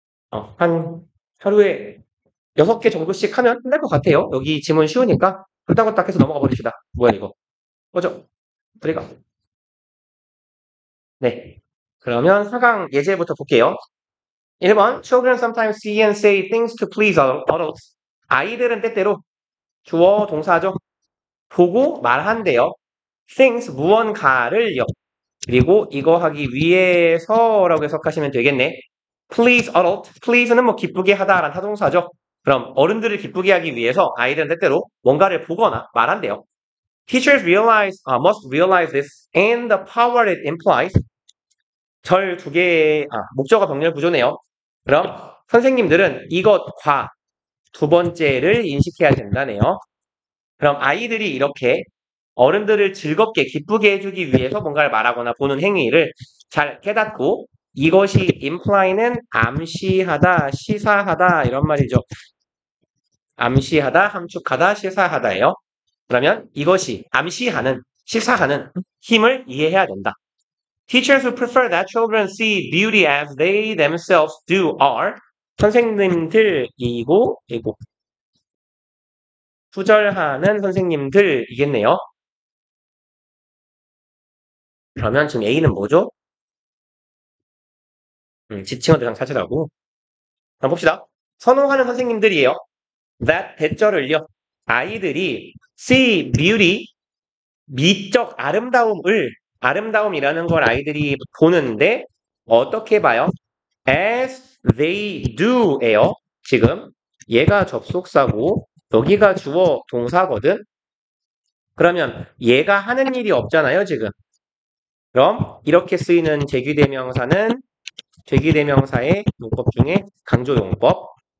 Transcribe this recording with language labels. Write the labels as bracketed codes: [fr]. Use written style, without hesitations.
[ko] 한 하루에 6개 정도씩 하면 끝날 것 같아요. 여기 지문 쉬우니까 후딱후딱 해서 넘어가 버립시다. 뭐야, 이거. 꺼져. 들어가. 네. 그러면 4강 예제부터 볼게요. 1번. [en] Children sometimes see and say things to please adults. [ko] 아이들은 때때로 주어 동사죠. 보고 말한대요. things 무언가를요. 그리고 이거 하기 위해서라고 해석하시면 되겠네. [en] please adult. [ko] please는 뭐 기쁘게 하다라는 타동사죠. 그럼 어른들을 기쁘게 하기 위해서 아이들은 때때로 뭔가를 보거나 말한대요. [en] Teachers must realize this and the power it implies. [ko] 절 두 개의 목적어 병렬 구조네요. 그럼 선생님들은 이것과 두 번째를 인식해야 된다네요. 그럼 아이들이 이렇게 어른들을 즐겁게 기쁘게 해주기 위해서 뭔가를 말하거나 보는 행위를 잘 깨닫고 이것이 imply는 암시하다, 시사하다 이런 말이죠. 암시하다, 함축하다, 시사하다예요. 그러면 이것이 암시하는, 시사하는 힘을 이해해야 된다. [en] Teachers who prefer that children see beauty as they themselves do are [ko] 선생님들이고 투절하는 선생님들이겠네요. 그러면 지금 A는 뭐죠? 지칭어 대상 찾으라고. 한번 봅시다. 선호하는 선생님들이에요. That 대절을요. 아이들이 [en] see beauty, [ko] 미적 아름다움이라는 걸 아이들이 보는데 어떻게 봐요? [en] As they do [ko] 예요. 지금 얘가 접속사고 여기가 주어 동사거든. 그러면 얘가 하는 일이 없잖아요, 지금. 그럼 이렇게 쓰이는 제귀대명사는 제귀대명사의 용법 중에 강조용법.